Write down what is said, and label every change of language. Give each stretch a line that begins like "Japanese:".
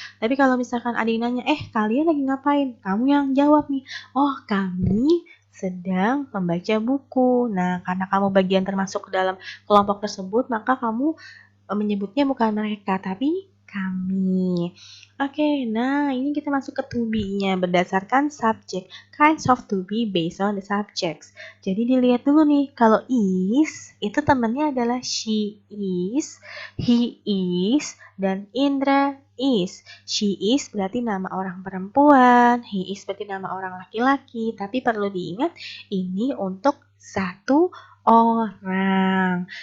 Indonesian: Tapi kalau misalkan ada yang nanya, kalian lagi ngapain? Kamu yang jawab nih, oh kami sedang membaca buku. Nah, karena kamu bagian termasuk ke dalam kelompok tersebut, maka kamu menyebutnya bukan mereka, tapi kami. Oke, nah ini kita masuk ke to be-nya berdasarkan subject.
English: Kinds of to be based on the subjects.
Indonesian: Jadi dilihat dulu nih, kalau is, itu temannya adalah she is, he is, dan Indra is. She is berarti nama orang perempuan, he is berarti nama orang laki-laki, tapi perlu diingat ini untuk satu orang.